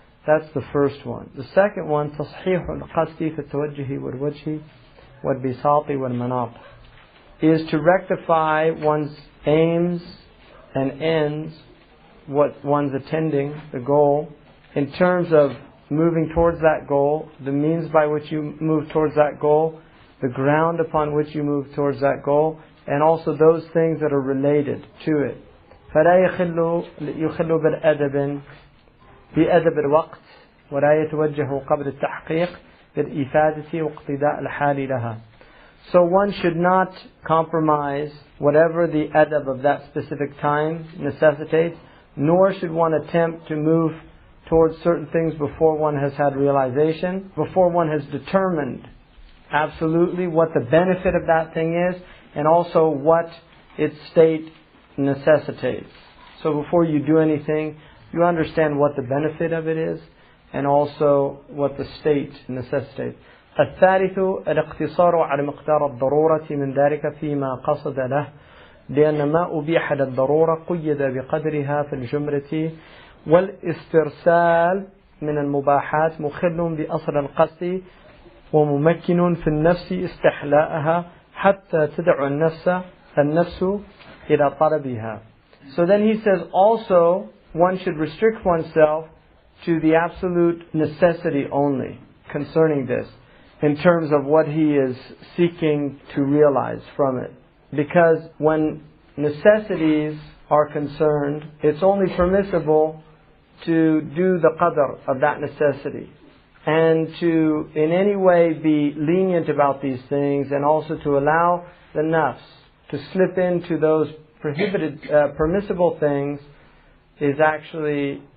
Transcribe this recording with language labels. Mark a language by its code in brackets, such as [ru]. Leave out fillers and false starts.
[en] That's the first one. The second one, [ar] تصحيح القصد في التوجه والوجه والبساط والمناط, [en] is to rectify one's aims and ends, what one's attending, the goal, in terms of moving towards that goal, the means by which you move towards that goal, the ground upon which you move towards that goal, and also those things that are related to it. [ar] فلا يخل بالأدب بأدب الوقت ولا يتوجه قبل التحقيق بالإفادة واقتداء الحال لها. [en] So one should not compromise whatever the adab of that specific time necessitates, nor should one attempt to move towards certain things before one has had realization, before one has determined absolutely what the benefit of that thing is, and also what its state necessitates. So before you do anything, you understand what the benefit of it is, and also what the state necessitates. [ar] الثالث الاقتصار على مقدار الضرورة من ذلك فيما قصد له، لأن ما أبيح للضرورة قيد بقدرها في الجملة، والاسترسال من المباحات مخل بأصل القصد وممكن في النفس استحلاءها حتى تدع النفس إلى طلبها. [en] So then he says also one should restrict oneself to the absolute necessity only concerning this, in terms of what he is seeking to realize from it. Because when necessities are concerned, it's only permissible to do the qadr of that necessity, and to in any way be lenient about these things, and also to allow the nafs to slip into those prohibited, permissible things, is actually